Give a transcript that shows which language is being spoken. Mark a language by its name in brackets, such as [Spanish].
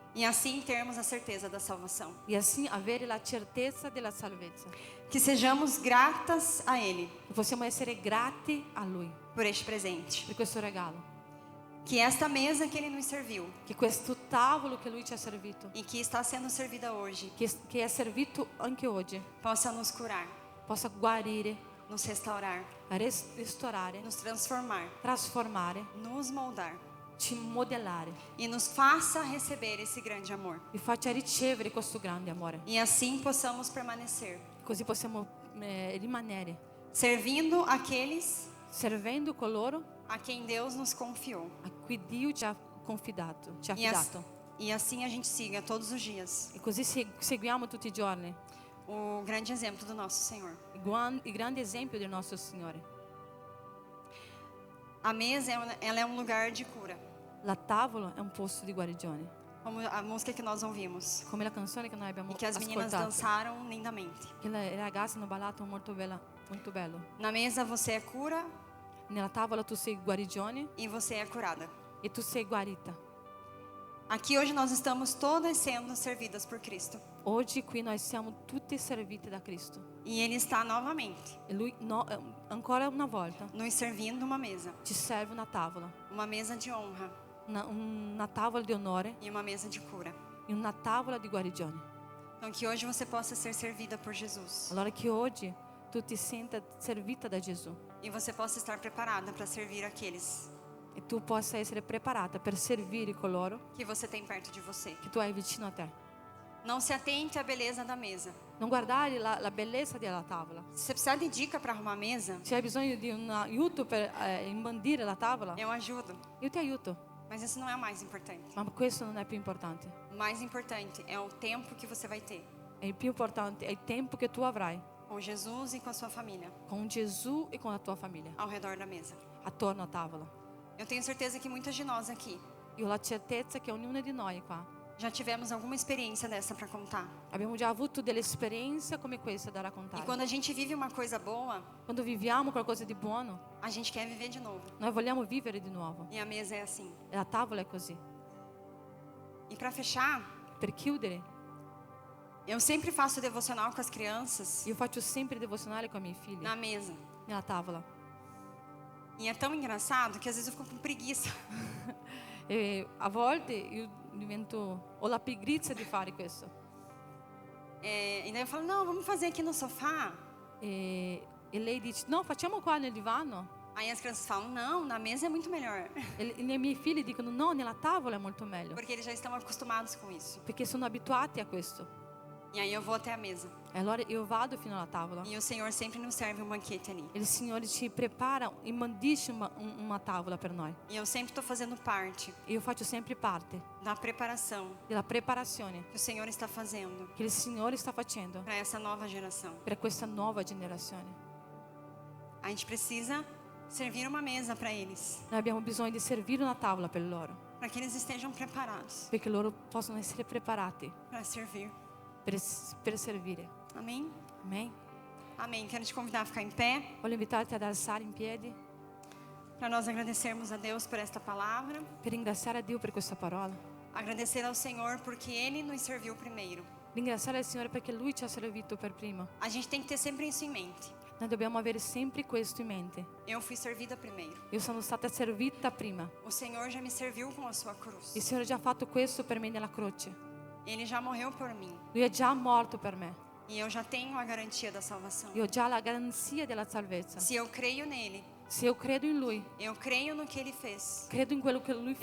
[Portuguese] e assim termos a certeza da salvação. e assim [Italian] avere la certezza della salvezza. [Portuguese] Que sejamos gratas a Ele [Italian] E possiamo essere grati a Lui [Portuguese] por este presente. [Italian] per questo regalo. [Portuguese] Que esta mesa que Ele nos serviu [Italian] Che questo tavolo che Lui ci ha servito, [Portuguese] e que está sendo servida hoje [Italian] che è servito anche oggi, [Portuguese] possa nos curar, [Italian] possa guarire, [Portuguese] nos restaurar, [Italian] restaurare, [Portuguese] nos transformar, [Italian] trasformare, [Portuguese] nos moldar [Italian] ci modellare [Portuguese] e nos faça receber esse grande amor. [Italian] e faccia ricevere questo grande amore. [Portuguese] E assim possamos permanecer [Italian] Così possiamo rimanere [Portuguese] servindo aqueles [Italian] servendo coloro [Portuguese] a quem Deus nos confiou. [Italian] a cui Dio ci ha confidato, ci ha affidato. [Portuguese] E assim a gente siga todos os dias [Italian] E così seguiamo tutti i giorni [Portuguese] o grande exemplo do nosso Senhor. [Italian] il grande esempio del nostro Signore. [Portuguese] A mesa ela é um lugar de cura, [Italian] La tavola è un posto di guarigione, [Portuguese] como a música que nós ouvimos [Italian] come la canzone che noi abbiamo [Portuguese] e que as meninas [Italian] ascoltato, [Portuguese] dançaram lindamente. [Italian] che le ragazze hanno ballato molto bello. [Portuguese] Na mesa você é cura [Italian] Nella tavola tu sei guarigione [Portuguese] e você é curada. [Italian] e tu sei guarita. [Portuguese] Aqui hoje nós estamos todas sendo servidas por Cristo. [Italian] Oggi qui noi siamo tutti serviti da Cristo [Portuguese] E Ele está novamente [Italian] e Lui ancora una volta [Portuguese] nos servindo uma mesa. [Italian] ci serve [Portuguese] Uma mesa de honra [Italian] una tavola di onore [Portuguese] e uma mesa de cura. [Italian] e una tavola di guarigione. [Portuguese] Então que hoje você possa ser servida por Jesus. [Italian] Allora che oggi tu ti senta servita da Gesù [Portuguese] E você possa estar preparada para servir aqueles [Italian] e tu possa essere preparata per servire coloro [Portuguese] que você tem perto de você. [Italian] che tu hai vicino a te. [Portuguese] Não se atente à beleza da mesa. [Italian] Non guardare la bellezza della tavola. [Portuguese] Se você precisar de dica para arrumar a mesa, [Italian] Se hai bisogno di un aiuto per imbandire la tavola, [Portuguese] eu ajudo. [Italian] io ti aiuto, [Portuguese] Mas isso não é o mais importante. [Italian] ma questo non è più importante. [Portuguese] O mais importante é o tempo que você vai ter [Italian] È il più importante, è il tempo che tu avrai [Portuguese] com Jesus e com a sua família [Italian] con Gesù e con la tua famiglia [Portuguese] ao redor da mesa. [Italian] attorno a tavola. [Portuguese] Eu tenho certeza que muitas de nós aqui [Italian] Io ho la certezza che ognuno di noi qua [Portuguese] já tivemos alguma experiência dessa para contar. [Italian] abbiamo già avuto delle esperienze come questa da [Portuguese] E [Italian] raccontare. [Portuguese] quando a gente vive uma coisa boa, [Italian] Quando viviamo qualcosa di buono, [Portuguese] a gente quer viver de novo. [Italian] noi vogliamo vivere di nuovo. [Portuguese] E a mesa é assim. [Italian] E la tavola è così. [Portuguese] E para fechar, [Italian] Per chiudere, [Portuguese] eu sempre faço devocional com as crianças [Italian] io faccio sempre devozionale con i miei figli, [Portuguese] na mesa. [Italian] nella tavola. [Portuguese] E é tão engraçado que às vezes eu fico com preguiça. [Italian] E a volte io ho la pigrizia di fare questo. [Portuguese] E daí eu falo, não, vamos fazer aqui no sofá. [Italian] E lei dice, no, facciamo qua nel divano. [Portuguese] Aí as crianças falam, não, na mesa é muito melhor. [Italian] E i miei figli dicono, no, nella tavola è molto meglio. [Portuguese] Porque eles já estão acostumados com isso. [Italian] Perché sono abituati a questo. [Portuguese] E aí eu vou até a mesa. [Italian] E allora io vado fino alla tavola. [Portuguese] E o Senhor sempre nos serve um banquete ali. [Italian] E il Signore ci prepara e mandisce una tavola per noi. [Portuguese] E eu sempre estou fazendo parte [Italian] E io faccio sempre parte [Portuguese] da preparação [Italian] della preparazione [Portuguese] que o Senhor está fazendo [Italian] che il Signore sta facendo [Portuguese] para essa nova geração. [Italian] per questa nuova generazione. [Portuguese] A gente precisa servir uma mesa para eles, [Italian] Noi abbiamo bisogno di servire una tavola per loro, [Portuguese] para que eles estejam preparados [Italian] perché loro possano essere preparati [Portuguese] para servir. [Italian] per servire. [Portuguese] Amém? [Italian] Amen. [Portuguese] Amém. Quero te convidar a ficar em pé [Italian] Voglio invitarti ad alzare in piedi [Portuguese] para nós agradecermos a Deus por esta palavra, [Italian] per ringraziare a Dio per questa parola. [Portuguese] agradecer ao Senhor porque Ele nos serviu primeiro. [Italian] Ringraziare il Signore perché Lui ci ha servito per primo. [Portuguese] A gente tem que ter sempre isso em mente. [Italian] Noi dobbiamo avere sempre questo in mente. [Portuguese] Eu fui servida primeiro. [Italian] Io sono stata servita prima. [Portuguese] O Senhor já me serviu com a sua cruz. [Italian] Il Signore ha già fatto questo per me nella croce. [Portuguese] Ele já morreu por mim. [Italian] Lui è già morto per me. [Portuguese] E eu já tenho a garantia da salvação. [Italian] Io ho già la garanzia della salvezza. [Portuguese] Se eu creio nele, [Italian] Se eu credo in Lui, [Portuguese] eu creio no que ele fez. [Italian] credo in quello che Lui ha